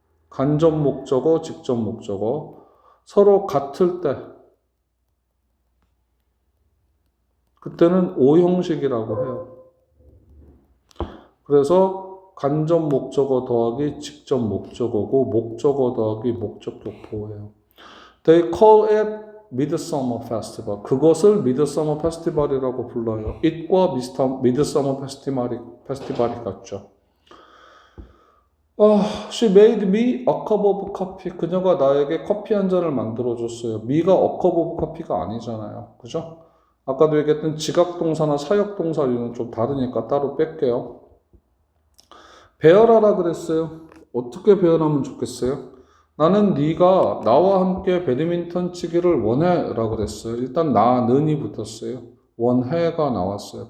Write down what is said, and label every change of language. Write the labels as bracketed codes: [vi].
[ko] 간접 목적어, 직접 목적어. 서로 같을 때. 그때는 오형식이라고 해요. 그래서 간접 목적어 더하기 직접 목적어고 목적어 더하기 목적격 보호예요. [en] They call it Midsummer Festival. [ko] 그것을 Midsummer Festival이라고 불러요. it과 Midsummer Festival이 같죠. [en] She made me a cup of coffee. [ko] 그녀가 나에게 커피 한 잔을 만들어줬어요. me가 [en] a cup of coffee [ko] 가 아니잖아요. 그죠? 아까도 얘기했던 지각동사나 사역동사류는 좀 다르니까 따로 뺄게요. 배열하라 그랬어요. 어떻게 배열하면 좋겠어요? 나는 네가 나와 함께 배드민턴 치기를 원해 라고 그랬어요. 일단 나는이 붙었어요. 원해가 나왔어요.